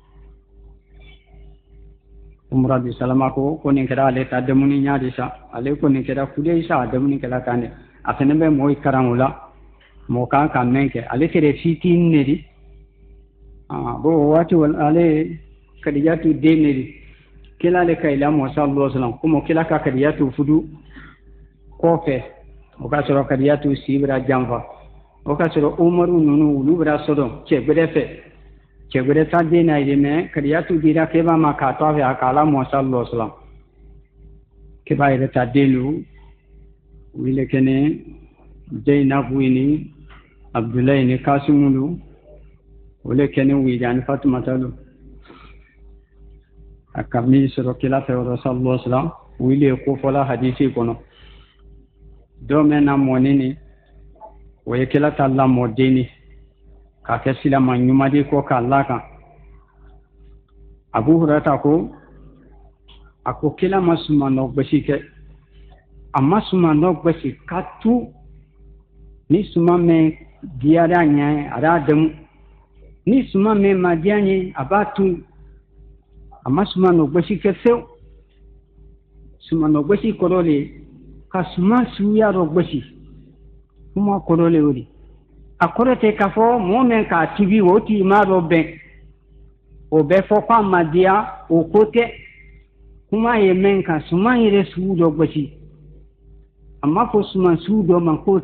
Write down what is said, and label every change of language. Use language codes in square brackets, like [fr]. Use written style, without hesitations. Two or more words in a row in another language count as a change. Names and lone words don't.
[bm] umra bi salama ko nin kɛra ale ta dumuni ɲa de sa ale ko nin kɛra kude sa a dumuni kɛra tan de a fana bɛ mɔgɔ karan o la mɔgɔ kan ka mɛn kɛ ale kɛra fitinin de di bo waati ale kadijatu den de di kila ale ka lamɔ [ar] صلى الله عليه وسلم [bm] komi kila ka kadijatu fudu kɔfɛ o ka sɔrɔ kadijatu si bɛra janfa o ka sɔrɔ umaru ninnu olu bɛra sɔdɔn cɛ gbɛrɛ fɛ cɛ gbɛrɛ ta den na ye mɛ kadijatu dira keba ma k'a to a fɛ a k'a lamɔ [ar] صلى الله عليه وسلم [bm] keba yɛrɛ ta den do wile kɛnɛ Zainabu ni Abdullahi ni Kasimu do wile kɛnɛ wija ni Fatumata do a ka min sɔrɔ kila fɛ [ar] صلى الله عليه وسلم [bm] wile ko fɔla hadisi kɔnɔ dɔ mɛn na mɔni ni o ye kila ta lamɔ denni k'a kɛ silama ɲuman de kɔ k'a lakan Abu Hurairata ko a ko kila ma suman nɔ gosi kɛ a ma suman nɔ gosi ka tu ni suman min diyara a ɲɛ a b'a dɛmu ni suman min ma diya ɲɛ a b'a tu a ma suman nɔ gosi kɛ fewu suman nɔ gosi kɔrɔ de ka suman suguya dɔ gosi kuma kɔrɔ le o de a kɔrɔ tɛ k'a fɔ mɔgɔ min k'a tibi o tigi ma dɔ bɛn o bɛ fɔ k'a ma diya o ko tɛ kuma ye min kan suman yɛrɛ sugu dɔ gosi a ma fɔ suman sugu dɔ ma k'o